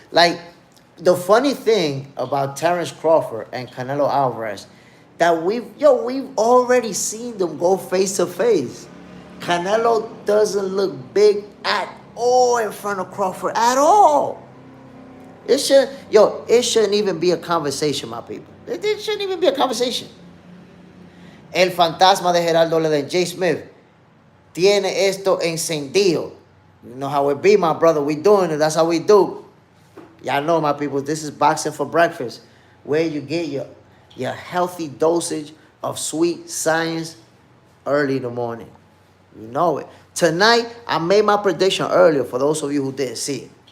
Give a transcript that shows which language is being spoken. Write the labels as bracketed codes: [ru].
[en] Like, the funny thing about Terrence Crawford and Canelo Alvarez, that we've already seen them go face to face. Canelo doesn't look big at all in front of Crawford, at all. It shouldn't even be a conversation, my people. It shouldn't even be a conversation. [es] El fantasma de Geraldo Leden, Jay Smith, tiene esto encendido. [en] You know how it be, my brother. We doing it. That's how we do. Y'all know, my people, this is Boxing for Breakfast, where you get your healthy dosage of sweet science early in the morning. You know it. Tonight, I made my prediction earlier for those of you who didn't see it.